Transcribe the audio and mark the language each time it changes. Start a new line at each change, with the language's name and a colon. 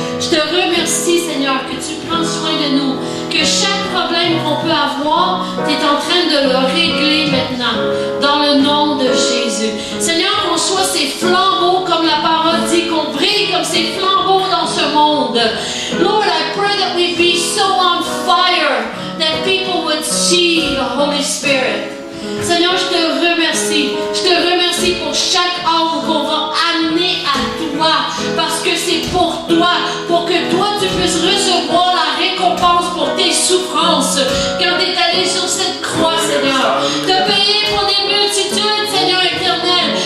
French: Je te remercie, Seigneur, que tu prends soin de nous, que chaque problème qu'on peut avoir, tu es en train de le régler maintenant, dans le nom de Jésus. Seigneur, qu'on soit ces flambeaux, comme la parole dit, qu'on brille comme ces flambeaux dans ce monde.
English: Lord, I pray that we be so on fire that people would see the Holy Spirit.
French: Seigneur, je te remercie. Je te remercie pour chaque âme qu'on va amener à toi, parce que c'est pour toi, pour que toi tu puisses recevoir la récompense pour tes souffrances. Quand tu es allé sur cette croix, Seigneur, tu as payé pour des multitudes, Seigneur éternel.